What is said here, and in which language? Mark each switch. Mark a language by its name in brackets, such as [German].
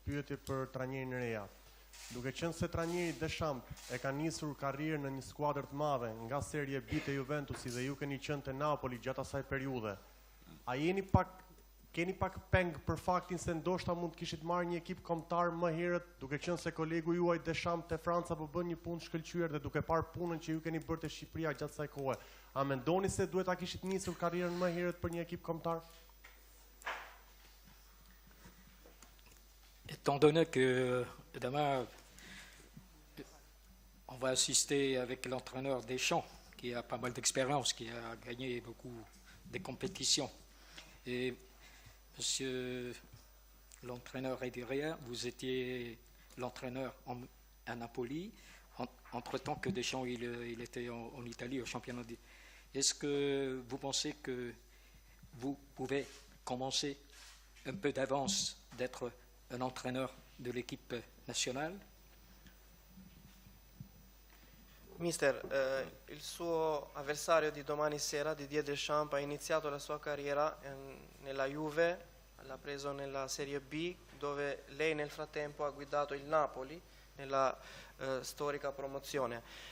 [Albanian] Pyetje për trajnerin e reja. Duke qenë se trajneri Deschamps e ka nisur karrierën në një skuadër të madhe nga Serie B të Juventusi dhe ju keni qenë te Napoli gjatë asaj periudhe, a keni pak peng për faktin se ndoshta mund të kishit marrë një ekip kombëtar më herët, duke qenë se kolegu juaj Deschamps te Franca po bën një punë shkëlqyer dhe duke parë punën që ju keni bërë te Shqipëria gjatë asaj kohe, a mendoni se duhet ta kishit nisur karrierën më herët për një ekip kombëtar? [French] Étant donné que demain, on va assister avec l'entraîneur Deschamps, qui a pas mal d'expérience, qui a gagné beaucoup de compétitions. Et monsieur l'entraîneur est derrière, vous étiez l'entraîneur à Napoli, entre-temps que Deschamps il était en Italie au championnat. Est-ce que vous pensez que vous pouvez commencer un peu d'avance d'être un entraîneur de l'équipe nationale? [Italian] Mister, il suo avversario di domani sera, Didier Deschamps, ha iniziato la sua carriera nella Juve, l'ha preso nella Serie B, dove lei nel frattempo ha guidato il Napoli nella storica promozione.